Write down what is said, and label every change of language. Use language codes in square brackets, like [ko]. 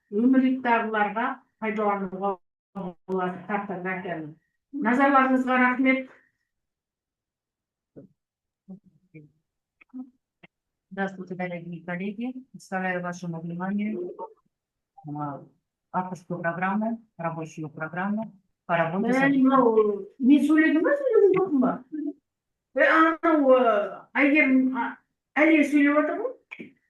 [kk] Өмірлік дағдыларға пайдалануға болады картографияны. Назарларыңызға рахмет. [ru] Здравствуйте, дорогие коллеги. Представляю вашему вниманию авторскую программу, рабочую программу по работе с... [kk] Мен сөйледім ба, сөйлеген жоқпын ба? Анау Айгерім әлия сөйлеп отыр ғой?